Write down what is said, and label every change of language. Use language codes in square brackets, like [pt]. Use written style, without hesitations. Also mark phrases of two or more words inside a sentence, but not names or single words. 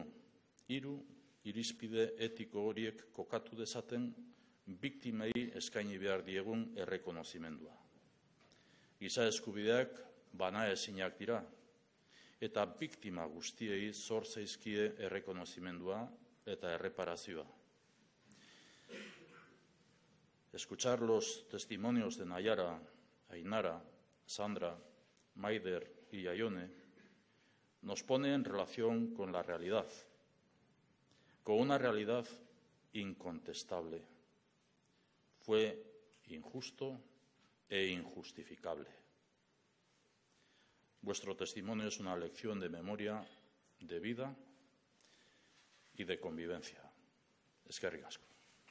[eu] 3 irizpide etiko horiek kokatu dezaten biktimei eskaini behar diegun errekonozimendua. Giza eskubideak banaezinak dira, eta biktima guztiei zor zaizkie errekonozimendua eta erreparazioa. [es] Escuchar los testimonios de Nayara, Ainara, Sandra, Maider y Yayone nos pone en relación con la realidad, con una realidad incontestable. Fue injusto e injustificable. Vuestro testimonio es una lección de memoria, de vida y de convivencia. [eu] Eskerrik asko.